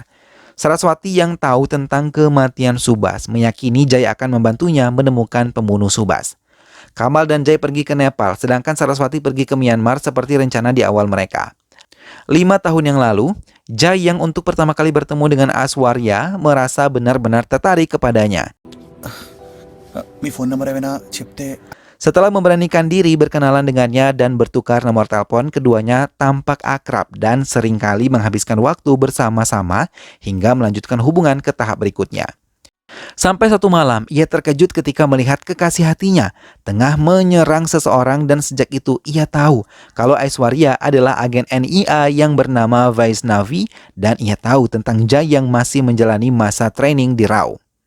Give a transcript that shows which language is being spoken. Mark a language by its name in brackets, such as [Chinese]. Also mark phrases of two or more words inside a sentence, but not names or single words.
[Indonesian] Saraswati yang tahu tentang kematian Subhas meyakini Jai akan membantunya menemukan pembunuh Subhas. Kamal dan Jai pergi ke Nepal, sedangkan Saraswati pergi ke Myanmar seperti rencana di awal mereka. 5 tahun yang lalu, Jai yang untuk pertama kali bertemu dengan Aswarya merasa benar-benar tertarik kepadanya. [Telugu] మీ ఫోన్ నెంబర్ ఏమైనా చెప్తే [Indonesian] Setelah memberanikan diri berkenalan dengannya dan bertukar nomor telepon, keduanya tampak akrab dan seringkali menghabiskan waktu bersama-sama hingga melanjutkan hubungan ke tahap berikutnya. Sampai satu malam, ia terkejut ketika melihat kekasih hatinya tengah menyerang seseorang dan sejak itu ia tahu kalau Aishwarya adalah agen NIA yang bernama Vaishnavi dan ia tahu tentang Jai yang masih menjalani masa training di RAW.